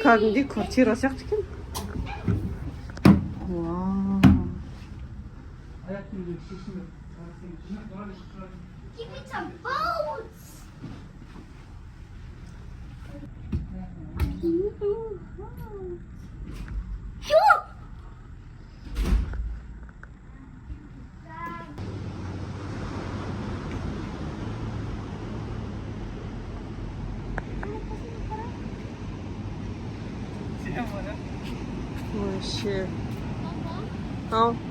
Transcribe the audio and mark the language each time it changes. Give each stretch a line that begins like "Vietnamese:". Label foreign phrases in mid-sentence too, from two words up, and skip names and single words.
Kazakh: Кәдімгідей квартира сияқты екен.
English: Give me some boats! Sure!
Kazakh: Вообще. Ал.